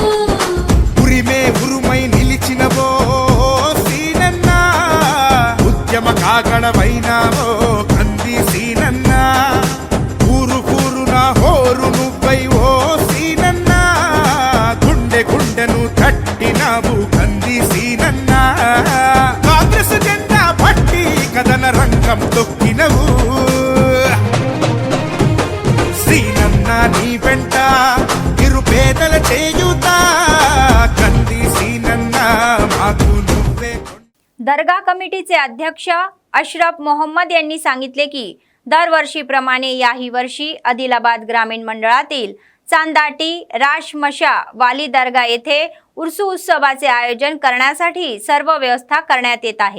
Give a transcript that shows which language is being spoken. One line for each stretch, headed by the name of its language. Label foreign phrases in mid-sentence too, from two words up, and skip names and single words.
Telugu: ఉరిమే ఉరుమై నిలిచినవో సీనన్న ఉద్యమ కాగడవైనావో కంది సీనన్న ఊరు ఊరున హోరు నువ్వై ఓ సీనన్న గుండె గుండెను తట్టినావు కంది సీనన్న కాంగ్రెస్ జెండా పట్టి కదన రంగం తొక్కినవు శ్రీనన్న నీ వెంట నిరుపేదల చేయుతా కంది శ్రీనన్న మాకు నువ్వే
Marathi: दर्गा कमिटीचे अध्यक्ष अशरफ मोहम्मद यांनी सांगितले की दरवर्षीप्रमाणे याही वर्षी आदिलाबाद ग्रामीण मंडळातील चांदाटी राशमशा वाली दर्गा येथे उर्सू उत्सवाचे आयोजन करण्यासाठी सर्व व्यवस्था करण्यात येत आहे।